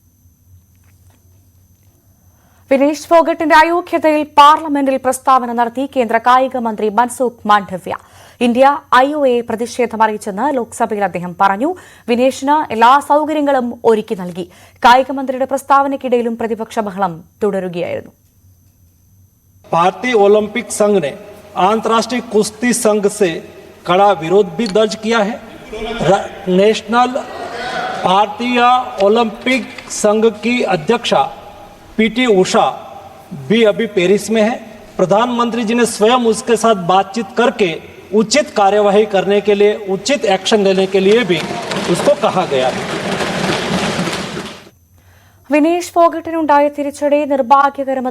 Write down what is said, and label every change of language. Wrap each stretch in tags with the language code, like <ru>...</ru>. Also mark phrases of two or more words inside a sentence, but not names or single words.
<ml>വിനീഷ് ഫോഗട്ടിന്റെ അയോഗ്യതയിൽ പാർലമെന്റിൽ പ്രസ്താവന നടത്തി കേന്ദ്ര കായിക മന്ത്രി മൻസുഖ് മാണ്ഡവ്യ. ഇന്ത്യ IOA പ്രതിഷേധം അറിയിച്ചെന്ന് ലോക്സഭയിൽ അദ്ദേഹം പറഞ്ഞു. വിനീഷിന് എല്ലാ സൌകര്യങ്ങളും ഒരുക്കി നൽകി. കായിക മന്ത്രിയുടെ പ്രസ്താവനയ്ക്കിടയിലും പ്രതിപക്ഷ ബഹളം തുടരുകയായിരുന്നു.</ml> <hi>भारतीय ओलंपिक संघ ने अंतर्राष्ट्रीय कुश्ती संघ से कड़ा विरोध भी दर्ज किया है। नेशनल भारतीय ओलंपिक संघ की अध्यक्षा PT उषा भी अभी पेरिस में है। प्रधानमंत्री जी ने स्वयं उसके साथ बातचीत करके उचित कार्यवाही करने के लिए, उचित एक्शन लेने के लिए भी उसको कहा गया है।</hi> <ml>വിനീഷ് ഫോഗട്ടിനുണ്ടായ തിരിച്ചടി നിർഭാഗ്യകരമെന്ന്</ml>